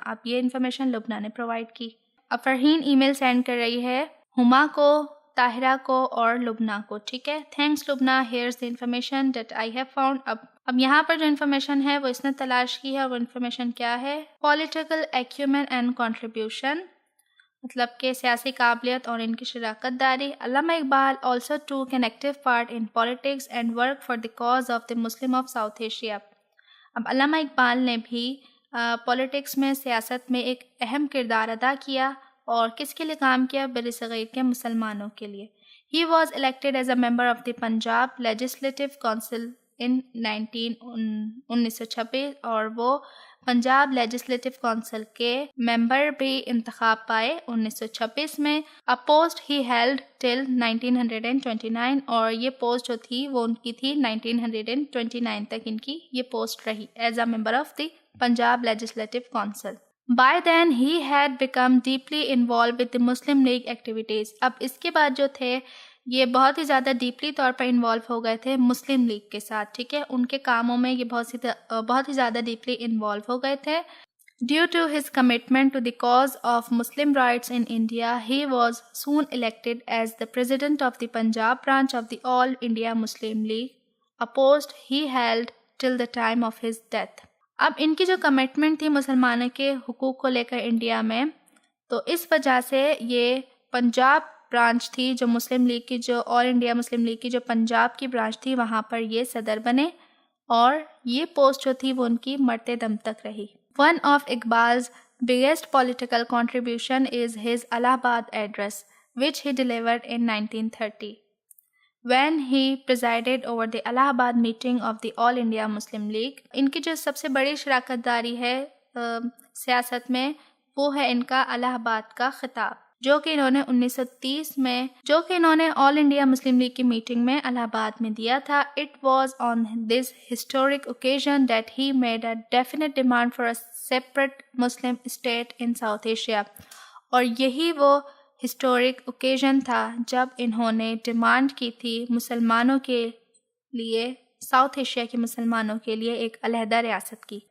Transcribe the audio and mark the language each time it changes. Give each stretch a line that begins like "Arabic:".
Urdu: اب یہ انفارمیشن لبنہ نے پرووائڈ کی. اب فرحین ای میل سینڈ کر رہی ہے ہما کو، طاہرہ کو اور لبنہ کو. ٹھیک ہے، thanks Lubna.
English: Here's the information that I have found.
Urdu: اب یہاں پر جو انفارمیشن ہے وہ اس نے تلاش کی ہے. وہ انفارمیشن کیا ہے؟ پولیٹیکل ایکیومن اینڈ کنٹریبیوشن، مطلب کہ سیاسی قابلیت اور ان کی شراکت داری.
English: Allama Iqbal also took an active part in politics and worked for the cause of the Muslim of South Asia.
Urdu: اب علامہ اقبال نے بھی پولیٹکس میں، سیاست میں ایک اہم کردار ادا کیا اور کس کے لیے کام کیا؟ بر صغیر کے مسلمانوں کے لیے.
English: He was elected as a member of the Punjab Legislative Council in 1926
Urdu: اور وہ پنجاب لیجسلیٹو کونسل کے ممبر بھی انتخاب پائے 1926 میں.
English: A post he held till 1929
Urdu: اور یہ پوسٹ جو تھی وہ ان کی تھی 1929 تک ان کی یہ پوسٹ رہی
English: As a member of the Punjab legislative council. By then he had become deeply involved with the Muslim League activities.
Urdu: اب اس کے بعد جو تھے یہ بہت ہی زیادہ ڈیپلی طور پر انوالو ہو گئے تھے مسلم لیگ کے ساتھ. ٹھیک ہے، ان کے کاموں میں یہ بہت ہی زیادہ ڈیپلی انوالو ہو گئے تھے.
English: Due to his commitment to the cause of Muslim rights in India, he was soon elected as the president of the Punjab branch of the All India Muslim League, a post he held till the time of his death.
Urdu: اب ان کی جو commitment تھی مسلمانوں کے حقوق کو لے کر انڈیا میں، تو اس وجہ سے یہ پنجاب برانچ تھی جو مسلم لیگ کی، جو آل انڈیا مسلم لیگ کی جو پنجاب کی برانچ تھی، وہاں پر یہ صدر بنے اور یہ پوسٹ جو تھی وہ ان کی مرتے دم تک رہی.
English: One of Iqbal's biggest political contribution is his Allahabad address, which he delivered in 1930. When he presided over the Allahabad meeting of the All India Muslim League.
Urdu: ان کی جو سب سے بڑی شراکت داری ہے سیاست میں وہ ہے ان کا الہ آباد کا خطاب، جو کہ انہوں نے 1930 میں آل انڈیا مسلم لیگ کی میٹنگ میں الہ آباد میں دیا تھا.
English: It was on this historic occasion that he made a definite demand for a separate Muslim state in South Asia.
Urdu: اور یہی وہ ہسٹورک اوکیزن تھا جب انہوں نے ڈیمانڈ کی تھی مسلمانوں کے لیے، ساؤتھ ایشیا کے مسلمانوں کے لیے ایک علیحدہ ریاست کی.